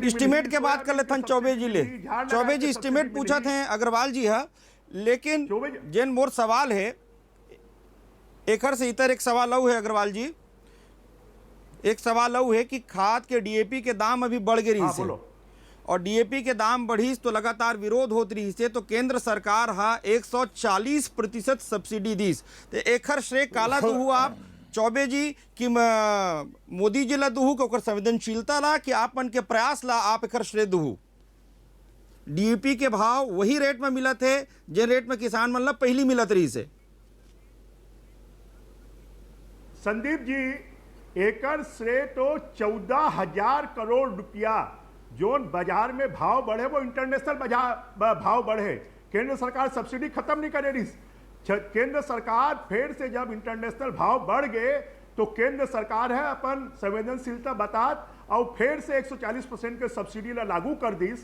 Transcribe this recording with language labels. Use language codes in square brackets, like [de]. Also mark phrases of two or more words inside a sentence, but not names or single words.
[hne] एस्टिमेट के बात कर लेथन चौबे जी ले। चौबे जी एस्टिमेट पूछा थे अग्रवाल जी है, लेकिन जेन मोर सवाल है एकर से इतर एक सवाल है अग्रवाल जी, एक सवाल है कि खाद के डीएपी के दाम अभी बढ़ गए रही से और डीएपी के दाम बढ़ीस तो लगातार विरोध होत रही से तो केंद्र सरकार 140% सब्सिडी दीस तो एकर श्रेय काला तो हुआ चौबे जी कि मोदी जी ला दुहू के ओकर संवेदनशीलता ला कि आप मन के प्रयास ला आप एकर श्रेय दुहू। डीएपी के भाव वही रेट में मिलत है जे रेट में किसान मन ला पहली मिलत रही से। संदीप जी एकर श्रेय तो 14,000 करोड़ रुपया जो बाजार में भाव बढ़े वो इंटरनेशनल बाजार भाव बढ़े। केंद्र सरकार सब्सिडी खत्म नहीं करे रही। केंद्र सरकार फिर से जब इंटरनेशनल भाव बढ़ गए तो केंद्र सरकार है अपन संवेदनशीलता बतात और फिर से 140% के सब्सिडी ला लागू कर दीस।